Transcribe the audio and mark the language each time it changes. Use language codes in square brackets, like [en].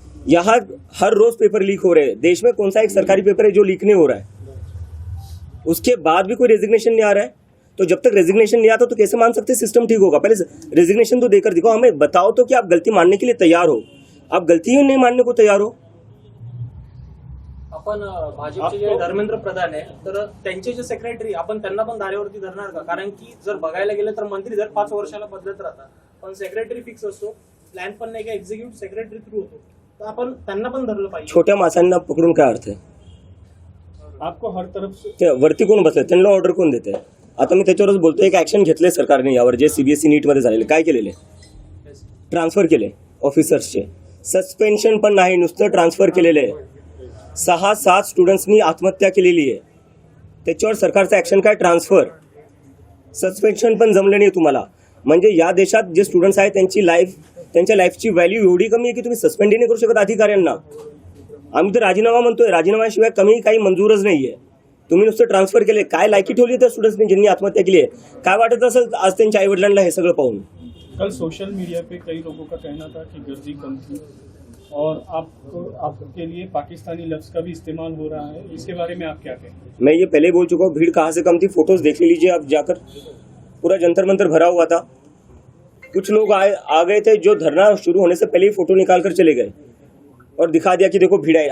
[hi] यहाँ हर रोज paper leak हो रहे हैं। देश में कौन सा एक सरकारी पेपर है जो लीक नहीं हो रहा है? उसके बाद भी कोई रेजिग्नेशन नहीं आ रहा है। तो जब तक रेजिग्नेशन नहीं आता तो कैसे मान सकते सिस्टम ठीक होगा? पहले रेजिग्नेशन तो देकर दिखाओ, हमें बताओ तो कि आप गलती मानने के लिए तैयार हो। आप गलती ही नहीं मानने को तैयार हो। [mr] आपण भाजपचे जे धर्मेंद्र प्रधान आहे तर त्यांचे जे सेक्रेटरी आपण त्यांना पण धारेवरती धरणार का? कारण की जर बघायला गेलं तर मंत्री दर 5 वर्षाला बदलत राहतात, पण सेक्रेटरी फिक्स असतो, प्लॅन पण नाही का एक्झिक्युटिव्ह सेक्रेटरी थ्रू होतो, तर आपण त्यांना पण धरलं पाहिजे। छोट्या माणसांना पकडून काय अर्थ आहे? [hi] आपको हर तरफ से [mr] ते वरती कोण बसले, त्यांना ऑर्डर कोण देते? आता मी त्याच्यावरच बोलतोय, एक ऍक्शन घेतले सरकारने यावर, जे CBSE नीट मध्ये झालेले, काय केलेले? ट्रान्सफर केले ऑफिसर्सचे, सस्पेन्शन पण नाही, नुसतं ट्रान्सफर केलेले। 6-7 स्टुडंट्सनी आत्महत्या केलेली आहे, त्याच्यावर सरकारचं ऍक्शन काय? ट्रान्सफर, सस्पेन्शन पण जमलं नाही तुम्हाला। म्हणजे या देशात जे स्टुडंट्स आहेत त्यांच्या लाईफची व्हॅल्यू एवढी कमी आहे की तुम्ही सस्पेंड नाही करू शकत अधिकाऱ्यांना। आम्ही तर राजीनामा म्हणतोय, राजीनाम्याशिवाय कमी काही मंजूरच नाहीये। तुम्ही नुसतं ट्रान्सफर केले, काय लायकी ठेवली त्या स्टुडंट्सनी ज्यांनी आत्महत्या केली आहे? काय वाटत असेल आज त्यांच्या आईवडिलांना हे सगळं पाहून? [hi] कल सोशल मीडिया पे कई लोगों का कहना था कि गर्जी कम थी और आपके लिए पाकिस्तानी लफ्ज का भी इस्तेमाल हो रहा है, इसके बारे में आप क्या कहेंगे? मैं ये पहले बोल चुका हूँ, भीड़ कहाँ से कम थी, फोटोज देख लीजिए आप जाकर। पूरा जंतर मंतर भरा हुआ था। कुछ लोग आ गए थे जो धरना शुरू होने से पहले ही फोटो निकाल कर चले गए और दिखा दिया कि देखो भीड़ है।